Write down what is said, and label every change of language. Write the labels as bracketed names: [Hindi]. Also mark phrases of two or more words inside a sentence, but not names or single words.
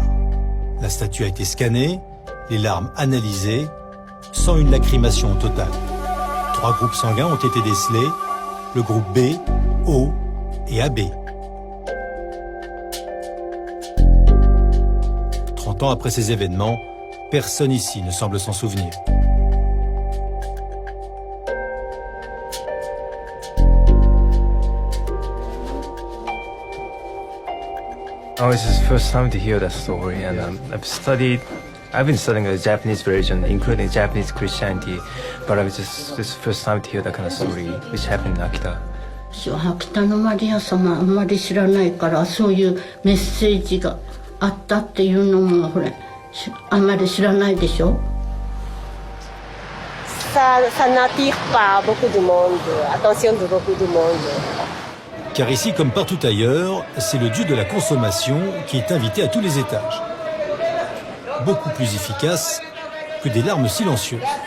[French] La statue a été scannée, les larmes analysées, sans une lacrymation au total. 3 groupes sanguins ont été décelés, le groupe B, O et AB. 30 ans après ces événements, personne ici ne semble s'en souvenir. [English] Oh, it's the first time to hear that story, and I've been studying the Japanese religion, including Japanese Christianity, but this is the first time to hear that kind of story, which happened in Akita. [Japanese] 北のマリア様あんまり知らないからそういうメッセージがあったっていうのもほれあんまり知らないでしょ [French] Ça n'attire pas beaucoup de monde, attention de beaucoup de monde. Car ici, comme partout ailleurs, c'est le dieu de la consommation qui est invité à tous les étages. Beaucoup plus efficace que des larmes silencieuses.